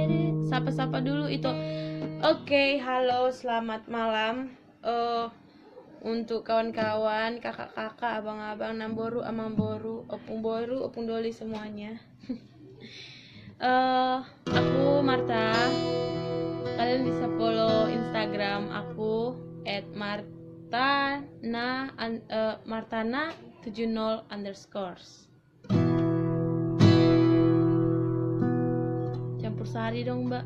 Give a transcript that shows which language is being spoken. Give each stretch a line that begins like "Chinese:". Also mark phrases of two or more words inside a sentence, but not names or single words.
Indonesian: Sapa dulu itu. Oke, halo, selamat malam. untuk kawan-kawan, kakak-kakak, abang-abang,
Batak Toba: namboru, amamboru, opung boru, opung doli
Indonesian: semuanya. Aku Marta. Kalian bisa follow Instagram aku @martana70_. Campur sari dong, Mbak.